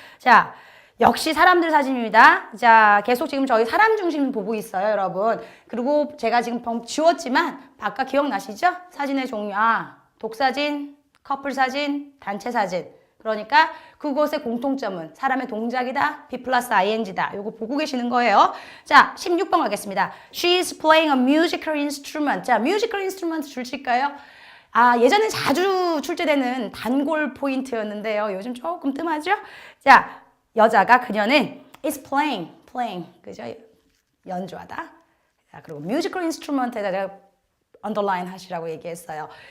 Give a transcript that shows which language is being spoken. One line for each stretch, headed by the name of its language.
Korean: 자, 역시 사람들 사진입니다. 자, 계속 지금 저희 사람 중심 보고 있어요, 여러분. 그리고 제가 지금 지웠지만 아까 기억나시죠? 사진의 종류. 독사진, 커플 사진, 단체 사진. 그러니까 그것의 공통점은 사람의 동작이다. be 플러스 ing다. 요거 보고 계시는 거예요. 자, 16번 가겠습니다.
English: She is playing a musical instrument.
Korean: 자, musical instrument 줄칠까요? 예전에 자주 출제되는 단골 포인트였는데요. 요즘 조금 뜸하죠? 자, 여자가 그녀는
English: is playing.
Korean: 그죠? 연주하다. 자, 그리고 musical instrument에다 제가 underline 하시라고 얘기했어요.